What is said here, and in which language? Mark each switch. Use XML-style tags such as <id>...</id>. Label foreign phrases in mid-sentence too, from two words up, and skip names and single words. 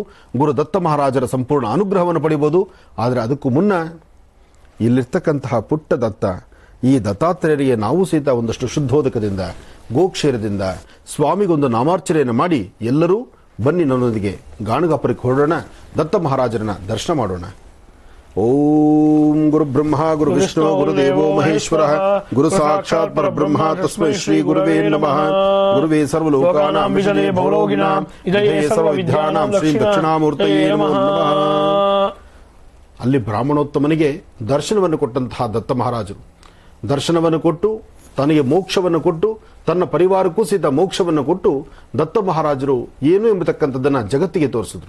<kn>ಗುರು ದತ್ತ ಮಹಾರಾಜರ ಸಂಪೂರ್ಣ ಅನುಗ್ರಹವನ್ನು ಪಡೆಯಬಹುದು. ಆದರೆ ಅದಕ್ಕೂ ಮುನ್ನ ಇಲ್ಲಿರ್ತಕ್ಕಂತಹ ಪುಟ್ಟ ದತ್ತ, ಈ ದತ್ತಾತ್ರೇಯರಿಗೆ ನಾವು ಸಹಿತ ಒಂದಷ್ಟು ಶುದ್ಧೋದಕದಿಂದ, ಗೋಕ್ಷೇರದಿಂದ ಸ್ವಾಮಿಗೊಂದು ನಾಮಾರ್ಚನೆಯನ್ನು ಮಾಡಿ ಎಲ್ಲರೂ ಬನ್ನಿ ನನ್ನೊಂದಿಗೆ ಗಾಣಗಾಪುರಕ್ಕೆ ಹೊರಡೋಣ, ದತ್ತ ಮಹಾರಾಜರನ್ನ ದರ್ಶನ ಮಾಡೋಣ.</kn> <sa>ಓಂ ಗುರು ಬ್ರಹ್ಮ ಗುರು ವಿಷ್ಣು ಗುರುದೇವೋ ಮಹೇಶ್ವರ ಗುರು ಸಾಕ್ಷಾತ್ ಪರಬ್ರಹ್ಮ ತಸ್ಮೈ ಶ್ರೀ ಗುರುವೇ ನಮಃ. ಗುರುವೇ ಸರ್ವಲೋಕಾನಾಂ ವಿಷಯೇ ಭವರೋಗಿಣಾಂ ಇದಯೇ ಸರ್ವವಿದ್ಯಾನಾಂ ಶ್ರೀ ದಕ್ಷಿಣಾಮೂರ್ತಯೇ ನಮಃ.</sa> <kn>ಅಲ್ಲಿ ಬ್ರಾಹ್ಮಣೋತ್ತಮನಿಗೆ ದರ್ಶನವನ್ನು ಕೊಟ್ಟಂತಹ ದತ್ತ ಮಹಾರಾಜರು ದರ್ಶನವನ್ನು ಕೊಟ್ಟು ತನಗೆ ಮೋಕ್ಷವನ್ನು ಕೊಟ್ಟು ತನ್ನ ಪರಿವಾರಕ್ಕೂ ಸಹಿತ ಮೋಕ್ಷವನ್ನು ಕೊಟ್ಟು ದತ್ತ ಮಹಾರಾಜರು ಏನು ಎಂಬತಕ್ಕಂಥದ್ದನ್ನು ಜಗತ್ತಿಗೆ ತೋರಿಸಿದ್ರು.</kn>